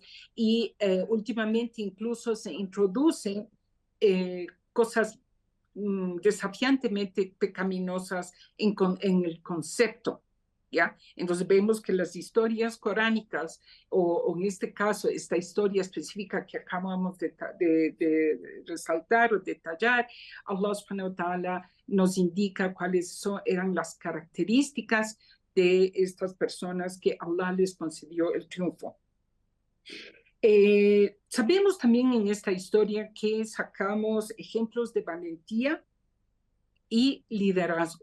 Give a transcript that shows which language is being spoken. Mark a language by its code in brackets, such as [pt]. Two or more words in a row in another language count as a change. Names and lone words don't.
[es] Y últimamente incluso se introducen cosas desafiantemente pecaminosas en el concepto. ¿Ya? Entonces vemos que las historias coránicas, o en este caso, esta historia específica que acabamos de resaltar o detallar, [ar] الله سبحانه وتعالى [es] nos indica cuáles eran las características de estas personas que Allah les concedió el triunfo. Sabemos también en esta historia que sacamos ejemplos de valentía y liderazgo.